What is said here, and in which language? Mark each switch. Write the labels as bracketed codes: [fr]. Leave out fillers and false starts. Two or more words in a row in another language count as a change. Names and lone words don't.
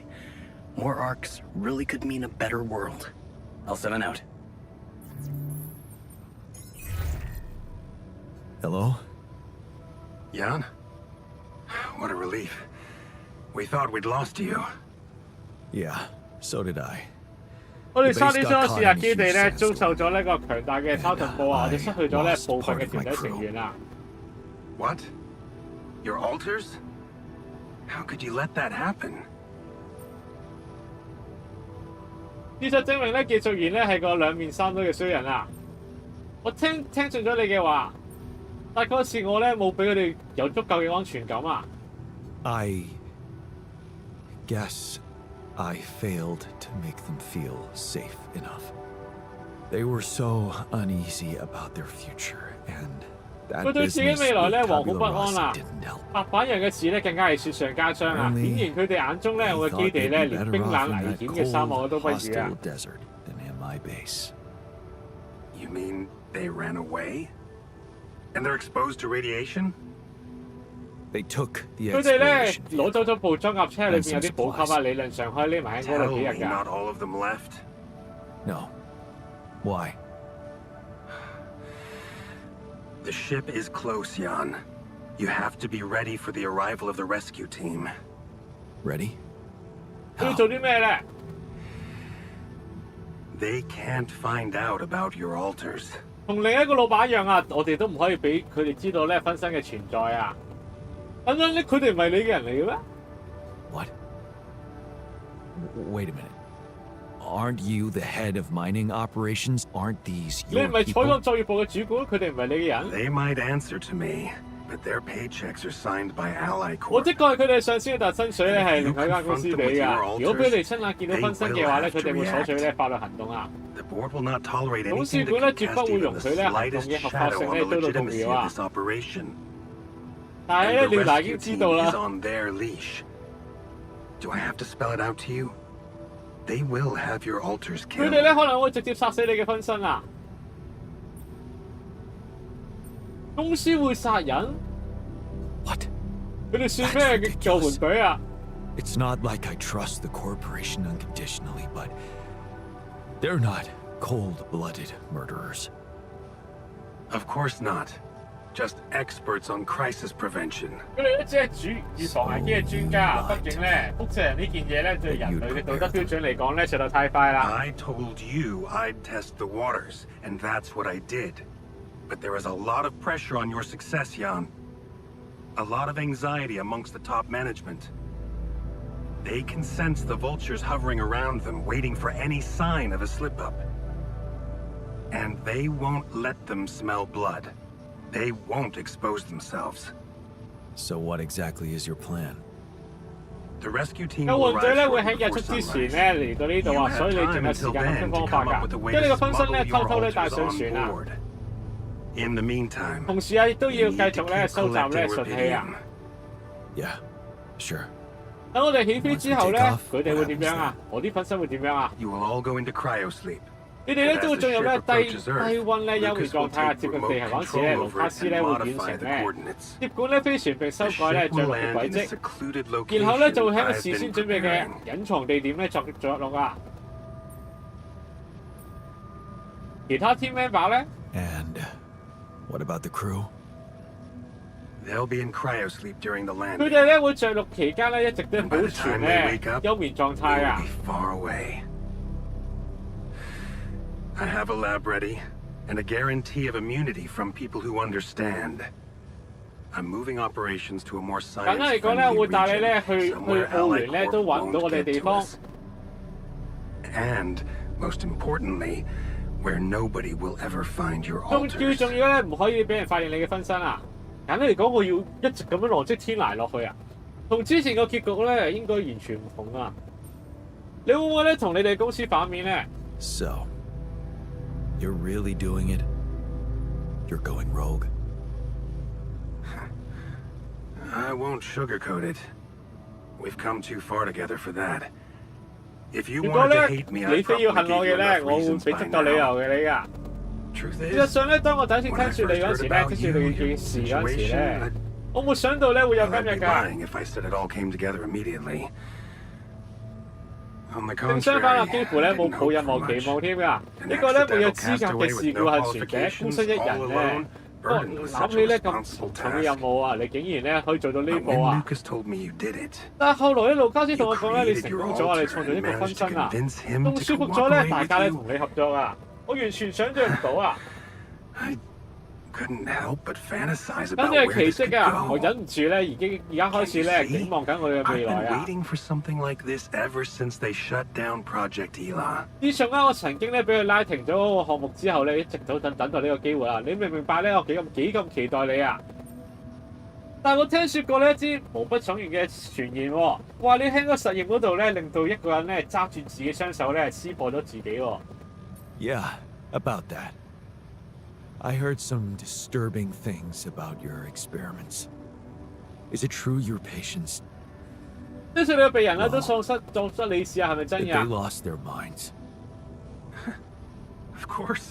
[en] More arcs really could mean a better world. I'll 7 out. Hello? Jan? What a relief. We thought we'd lost you. Yeah, so did I. [yue] 我哋沙丁裝試日基地咧，遭受咗呢個強大嘅沙塵暴啊！我哋失去咗咧部分嘅團體成員啊！ [en] What? Your alters? How could you let that happen? [yue] 事實證明咧，技術員咧係個兩面三刀嘅衰人啊！我聽盡咗你嘅話，但嗰次我咧冇俾佢哋有足夠嘅安全感啊！ [en] I guess I failed to make them feel safe enough. They were so uneasy about their future, and that [yue] 佢對自己未來咧惶恐不安啊！ [en] didn't help. [yue] 白板人嘅事咧更加係雪上加霜啊！顯然佢哋眼中咧我嘅基地咧連冰冷危險嘅沙漠都不如啊！ [en] desert than in my base. You mean they ran away? And they're exposed to radiation? They took the [yue] 佢哋咧 [en] exploration [yue] 攞走咗部裝甲車，裏邊有啲補給啊，理論上可以匿埋喺嗰 [en] Tell [yue] 度幾日 [en] me [yue] 㗎。 [en] not all of them left. No. Why? The ship is close, Jan. You have to be ready for the arrival of the rescue team. Ready? [yue] 佢要做啲咩咧？ [en] They can't find out about your alters. [yue] 同另一個老闆一樣啊，我哋都唔可以俾佢哋知道咧分身嘅存在啊！等等，佢哋唔係你嘅人嚟嘅咩？ [en] What? Wait a minute. Aren't you the head of mining operations? Aren't these [yue] 你唔 [en] your [yue] 係採 [en] people? [yue] 礦作業部嘅主管，佢哋唔係你嘅人。 [en] They might answer to me, but their paychecks are signed by Ally [yue] 我 [en] Corp. [yue] 的確係佢哋上司嘅特薪水咧係另外一間公司俾㗎。如果俾你親眼見到分身嘅話咧，佢哋會採取咧法律行動啊！ [en] The board will not tolerate [yue] 董事 [en] anything [yue] 館咧 [en] that [yue] 絕 [en] could [yue] 不 [en] cast [yue] 會 [en] even [yue] 容 [en] the [yue] 許咧行動 [en] slightest [yue] 嘅合法 [en] shadow [yue] 性 [en] on [yue] 咧 [en] the [yue] 遭到動 [en] legitimacy [yue] 搖 [en] of [yue] 啊！ [en] this operation. [yue] 但係 [en] And [yue] 咧， [en] the [yue] 廖娜已經 [en] rescue [yue] 知道 [en] team [yue] 啦 [en] is。on their leash. Do I have to spell it out to you? They will have your alters [yue] 佢 [en] killed. [yue] 哋咧可能會直接殺死你嘅分身啊！公司會殺人？ [en] What? [yue] 佢哋算咩嘅救援隊啊？ [en] It's not like I trust the corporation unconditionally, but they're not cold-blooded murderers. Of course not. Just experts on crisis prevention. [yue] 佢哋都只係預防危機嘅專家，畢竟咧，輻射人呢件嘢咧對人類嘅道德標準嚟講咧，實在太快啦。 [en] I told you I'd test the waters, and that's what I did. But there is a lot of pressure on your success, Jan. A lot of anxiety amongst the top management. They can sense the vultures hovering around them, waiting for any sign of a slip-up. And they won't let them smell blood. They won't expose themselves. So what exactly is your plan? The rescue team [yue] 救 [en] will [yue] 援隊 [en] arrive [yue] 咧會喺 [en] shortly [yue] 日出 [en] before [yue] 之前 [en] sunrise. [yue] 咧嚟到呢度 [en] You [yue] 啊， [en] have [yue] 所以你仲 [en] time [yue] 有時 [en] until [yue] 間諗 [en] then [yue] 緊 [en] to [yue] 方法 [en] come up with a [yue] 㗎。 [en] way [yue] 將你 [en] to [yue] 個分身 [en] smuggle [yue] 咧 [en] your [yue] 偷偷咧帶 [en] alters [yue] 上 [en] on [yue] 船啊！ [en] board. In the meantime, [yue] 同時啊，亦都 [en] you [yue] 要繼 [en] need to [yue] 續咧 [en] keep [yue] 收集咧 [en] collecting [yue] 信息啊！ [en] rubidium. Yeah, sure. [yue] 等我哋起飛之後咧，佢哋會點樣啊？我啲分身會點樣啊？ [en] You will all go into cryosleep. [yue] 你哋咧都會進入咧低溫咧休眠狀態啊，接近地球嗰時咧，盧卡斯咧會遠程咧接管咧飛船並修改咧降落嘅軌跡，然後咧就會喺個事先準備嘅隱藏地點咧作落啊！其他 [en] team member [yue] 咧？ [en] And what about the crew? They'll be in cryosleep during the [yue] 佢 [en] landing. [yue] 哋咧會着陸期間咧一直都 [en] And [yue] 保 [en] by the [yue] 存 [en] time [yue] 咧 [en] they wake up, [yue] 休眠狀 [en] we [yue] 態 [en] will [yue] 啊！ [en] be far away. I have a lab ready, and a guarantee of immunity from people who understand. I'm moving operations to a more [yue] 簡單嚟講咧， [en] science-friendly [yue] 會帶你咧 [en] region, [yue] 去 [en] somewhere [yue] 澳聯咧 [en] Allied [yue] 都 [en] Corp [yue] 揾唔到我 [en] won't [yue] 哋 [en] get [yue] 地 [en] to [yue] 方。 [en] us. And, most importantly, where nobody will ever find your [yue] 最 [en] alters. [yue] 重要咧，唔可以俾人發現你嘅分身啊！簡單嚟講，我要一直咁樣羅織天涯落去啊，同之前個結局咧應該完全唔同啊！你會唔會咧同你哋公司反面咧？ [en] So, you're really doing it? You're going rogue? I won't sugarcoat it. We've come too far together for that. If you [yue] 如果 [en] wanted [yue] 咧 [en] to hate me, [yue] 你 [en] I'd [yue] 非要 [en] probably [yue] 恨我 [en] give [yue] 嘅 [en] you [yue] 咧， [en] enough [yue] 我會 [en] reasons [yue] 俾 [en] by [yue] 足夠理由 [en] now. [yue] 嘅你噶。 [en] Truth [yue] 事實 [en] is, [yue] 上咧，當我第一次 [en] when [yue] 聽 [en] I [yue] 説你 [en] first [yue] 嗰 [en] heard [yue] 時咧， [en] about [yue] 聽説 [en] you [yue] 你 [en] and [yue] 嘅 [en] your [yue] 事嗰陣時 [en] situation, [yue] 咧，我冇想到咧會有今 [en] I'd [yue] 日 [en] be [yue] 㗎。 [en] lying if I said it all came together immediately. On the [yue] 正相反啊， [en] contrary, [yue] 幾乎咧 [en] I [yue] 冇 [en] didn't [yue] 抱 [en] hope [yue] 任 [en] for [yue] 何期 [en] much. [yue] 望添㗎。 [en] An [yue] 呢個咧沒有 [en] accidental [yue] 資格嘅 [en] castaway [yue] 事 [en] with [yue] 故 [en] no [yue] 係全者，孤 [en] qualifications, [yue] 身一人 [en] all [yue] 咧 [en] alone,。 [yue] 我 [en] burdened with [yue] 諗 [en] such [yue] 起 [en] a [yue] 咧咁 [en] responsible [yue] 重嘅任 [en] task. [yue] 務啊，你竟然咧可以做到呢 [en] But [yue] 步 [en] when [yue] 啊！ [en] Lucas told me you did it, [yue] 但係後來咧，盧卡斯 [en] you [yue] 同我講咧，你 [en] created [yue] 成 [en] your [yue] 功咗啊，你 [en] alter [yue] 創造 [en] and [yue] 一個分 [en] managed to [yue] 身啊， [en] convince him [yue] 仲 [en] to [yue] 說服咗咧 [en] cooperate [yue] 大 [en] with [yue] 家咧 [en] you. [yue] 同你合作啊！我完全想象唔到啊！ [en] I couldn't help but fantasize [yue] 簡 [en] about [yue] 直 [en] where [yue] 係 [en] this [yue] 奇 [en] could [yue] 蹟啊！我 [en] go. [yue] 忍唔住咧，而家開始咧景望緊我哋嘅 [en] I've [yue] 未來 [en] been [yue] 啊！ [en] waiting for something like this ever since they shut down Project Ela. [yue] 自從咧我曾經咧俾佢拉停咗嗰個項目之後咧，一直都等待呢個機會啊！你明唔明白咧？我幾咁期待你啊！但係我聽説過呢一支毛不悚然嘅傳言喎，話你喺個實驗嗰度咧，令到一個人咧揸住自己雙手咧撕破咗自己喎。 [en] Yeah, about that. I heard some disturbing things about your experiments. Is it true your patients, [yue] 相信你嘅病人咧都喪失理智啊，係咪真 [en] that [yue] 嘅 [en] they lost their minds? Of course.